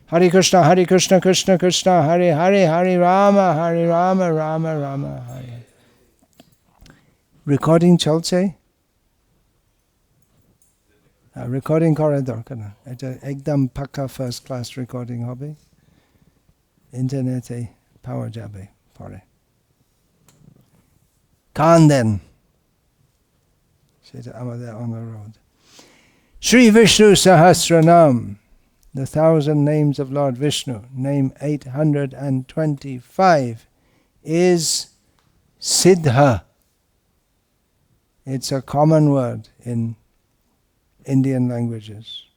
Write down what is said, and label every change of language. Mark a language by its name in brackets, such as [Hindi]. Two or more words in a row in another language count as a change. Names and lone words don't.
[Sanskrit] हरे कृष्ण, कृष्ण कृष्ण, हरे हरे, हरे राम, राम राम, हरे. [Bangla] Recording চলছে? রেকর্ডিং করা দরকার না, এটা একদম পাক্কা [English] first class [Bangla] রেকর্ডিং হবে, ইন্টারনেটে পাওয়া যাবে পরে। কান দেন, সেটা আমাদের অনুরোধ। [English] Shri Vishnu Sahasranama, the 1,000 names of Lord Vishnu, name 825 is Siddhah. It's a common word in Indian languages.